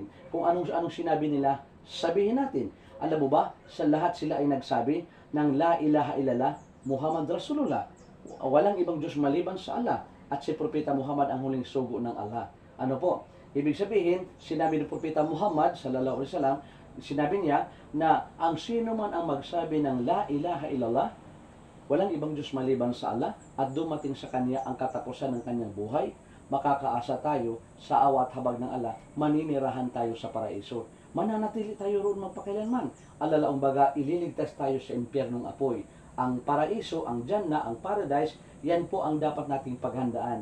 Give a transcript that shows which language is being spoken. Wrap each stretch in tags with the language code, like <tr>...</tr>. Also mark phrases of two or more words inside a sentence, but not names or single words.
<tl>Kung anong sinabi nila, sabihin natin. Alam mo ba, sa lahat sila ay nagsabi ng</tl> <ar>لا إله إلا الله، محمد رسول الله.</ar> <tl>Walang ibang Diyos maliban sa Allah. At si propeta Muhammad ang huling sugo ng Allah. Ano po? Ibig sabihin, sinabi ng propeta Muhammad</tl> <ar>صلى الله عليه وسلم,</ar> <tl>sinabi niya na ang sino man ang magsabi ng</tl> <ar>لا إله إلا الله,</ar> <tl>walang ibang Diyos maliban sa Allah, at dumating sa kanya ang katapusan ng kanyang buhay, makakaasa tayo sa awat habag ng Allah, maninirahan tayo sa paraiso. Mananatili tayo roon magpakailanman. Alalaong baga, ililigtas tayo sa impyernong apoy. ang paraiso, ang Jannah, ang paradise, yan po ang dapat nating paghandaan.</tl>